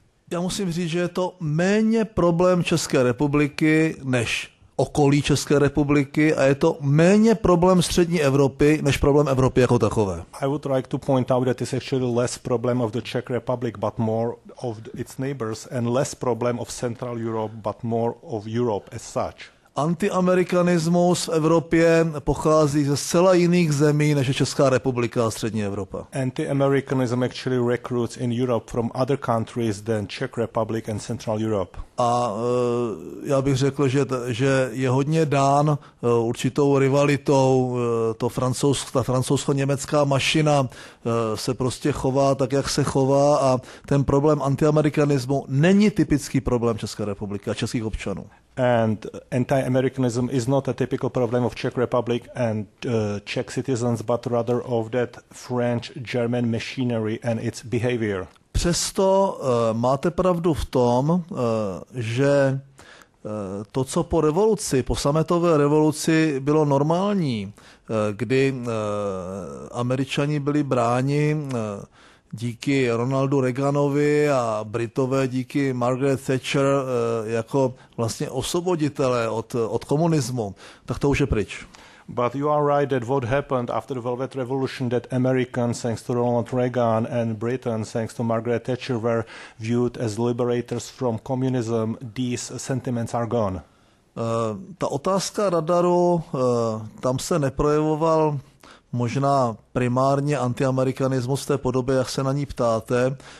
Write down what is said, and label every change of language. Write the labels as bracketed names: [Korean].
[Czech] Já musím říct, že je to méně problém České republiky než okolí České republiky a je to méně problém střední Evropy než problém Evropy jako takové. [English] I would like to point out that it's actually less problem of the Czech Republic but more of its neighbors, and less problem of Central Europe but more of Europe as such. [Czech] Antiamerikanismus v Evropě pochází ze zcela jiných zemí než je Česká republika a střední Evropa. [English] Anti-Americanism actually recruits in Europe from other countries than Czech Republic and Central Europe. [Czech] A já bych řekl, že je hodně dán určitou rivalitou. Ta francouzsko-německá mašina se prostě chová tak, jak se chová, a ten problém antiamerikanismu není typický problém České republiky a českých občanů. [English] And anti-Americanism is not a typical problem of Czech Republic and Czech citizens, but rather of that French-German machinery and its behavior. [Czech] Přesto máte pravdu v tom, že to, co po sametové revoluci bylo normální, kdy Američani byli bráni díky Ronaldu Reaganovi a Britové díky Margaret Thatcher jako vlastně osvoboditelé od komunismu, tak to už je pryč. [English] But you are right that what happened after the Velvet Revolution, that Americans, thanks to Ronald Reagan, and Britain, thanks to Margaret Thatcher, were viewed as liberators from communism, these sentiments are gone. [Czech] Ta otázka radaru, tam se neprojevoval možná primárně antiamerikanismus v té podobě, jak se na ní ptáte.